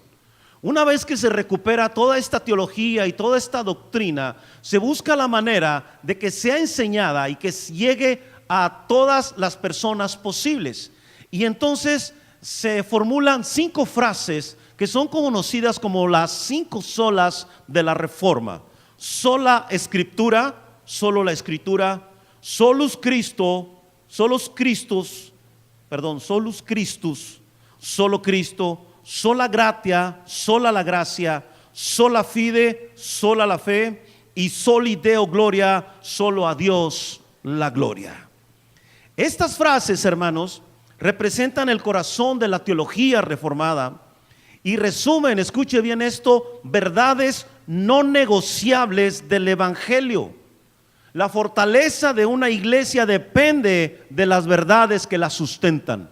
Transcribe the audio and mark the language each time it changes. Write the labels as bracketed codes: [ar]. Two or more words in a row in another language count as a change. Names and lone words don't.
[es] Una vez que se recupera toda esta teología y toda esta doctrina, se busca la manera de que sea enseñada y que llegue a todas las personas posibles. Y entonces se formulan 5 frases que son conocidas como las 5 solas de la Reforma. Sola Escritura, solo la Escritura, [la] solus Christo, solus Christus, solus Christus, [es] solo Cristo, [la] sola gratia, [es] sola la gracia, [la] sola fide, [es] sola la fe [la] y soli Deo gloria, [es] solo a Dios la gloria. Estas frases, hermanos, representan el corazón de la teología reformada y resumen, escuche bien esto, verdades no negociables del evangelio. La fortaleza de una iglesia depende de las verdades que la sustentan.